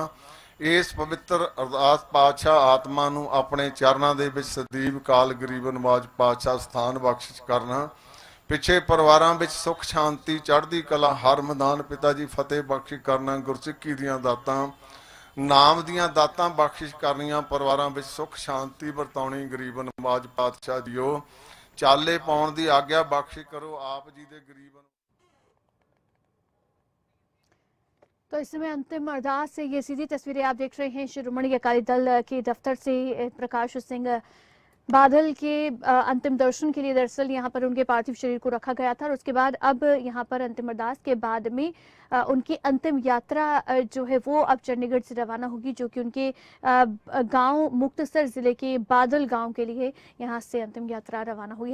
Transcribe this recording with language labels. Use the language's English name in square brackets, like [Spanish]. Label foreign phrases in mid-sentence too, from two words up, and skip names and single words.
[Punjabi] ਇਸ ਪਵਿੱਤਰ ਅਰਦਾਸ ਪਾਤਸ਼ਾਹ ਆਤਮਾ ਨੂੰ ਆਪਣੇ ਚਰਨਾਂ ਦੇ ਵਿੱਚ ਸਦੀਵ ਕਾਲ ਗਰੀਬ ਨਿਵਾਜ਼ ਪਾਤਸ਼ਾਹ ਸਥਾਨ ਬਖਸ਼ਿਸ਼ ਕਰਨਾ। ਪਿੱਛੇ ਪਰਿਵਾਰਾਂ ਵਿੱਚ ਸੁਖ ਸ਼ਾਂਤੀ ਚੜ੍ਹਦੀ ਕਲਾ ਹਰ ਮੈਦਾਨ ਪਿਤਾ ਜੀ ਫ਼ਤਹਿ ਬਖਸ਼ਿਸ਼ ਕਰਨਾ। ਗੁਰਸਿੱਖੀ ਦੀਆਂ ਦਾਤਾਂ ਨਾਮ ਦੀਆਂ ਦਾਤਾਂ ਬਖਸ਼ਿਸ਼ ਕਰਨੀਆਂ। ਪਰਿਵਾਰਾਂ ਵਿੱਚ ਸੁਖ ਸ਼ਾਂਤੀ ਵਰਤਾਉਣੀ ਗਰੀਬ ਨਿਵਾਜ਼ ਪਾਤਸ਼ਾਹ ਜੀਓ। ਚਾਲੇ ਪਾਉਣ ਦੀ ਆਗਿਆ ਬਖਸ਼ ਕਰੋ ਆਪ ਜੀ ਦੇ ਗਰੀਬ ਨੂੰ। [Hindi] तो इस समय अंतिम अरदास से ये सीधी तस्वीरें आप देख रहे हैं शिरोमणि अकाली दल के दफ्तर से प्रकाश सिंह बादल के अंतिम दर्शन के लिए दरअसल यहाँ पर उनके पार्थिव शरीर को रखा गया था और उसके बाद अब यहाँ पर अंतिम अरदास के बाद में उनकी अंतिम यात्रा जो है वो अब चंडीगढ़ से रवाना होगी, जो कि उनके गांव मुक्तसर जिले के बादल गांव के लिए यहाँ से अंतिम यात्रा रवाना हुई।